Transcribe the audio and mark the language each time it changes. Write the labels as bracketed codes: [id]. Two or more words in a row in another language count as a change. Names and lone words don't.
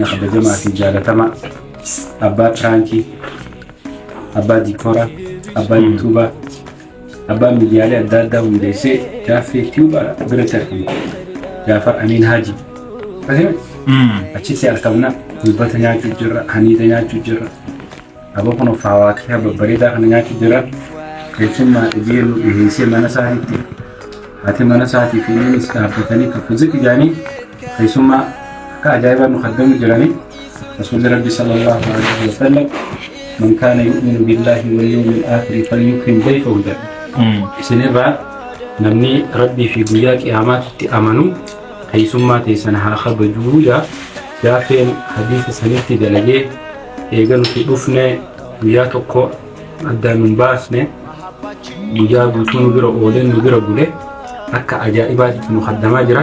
[om] kabajamaa fi jaalatamaa abbaa Tirankii, abbaa Diikoraa, abbaa Yuutuubaa, abbaa miidiyaalee adda addaa hundeessee Jaafeetii biratti argamu Jaafar Amiin Haaji achitti argamna dubbata nyaachuu jirra, haniita nyaachuu jirra, aboo kun of hawaaqee babbareedaa kana nyaachuu jirra. Keessummaa dhibiin dhiheessee mana isaaniitti ati mana isaatii fi inni istaaffatanii kaffaltii ijaanii keessummaa akka ajaa'ibaa nu kaddamu jiranii rasuulli rabbi [ar] صلى الله عليه وسلم من كان يؤمن بالله واليوم الآخر فليكرم ضيفه [om] jedha isinirraa namni rabbii fi guyyaa qiyaamaatti amanu keessummaa teessan haa kabajuu Jaafeen hadiisa sanitti dalagee eega nuti dhufne guyyaa tokko addaan nun baasne guyyaa guutuu nu bira oolee nu bira bule akka ajaa'ibaatti nu khaddamaa jira.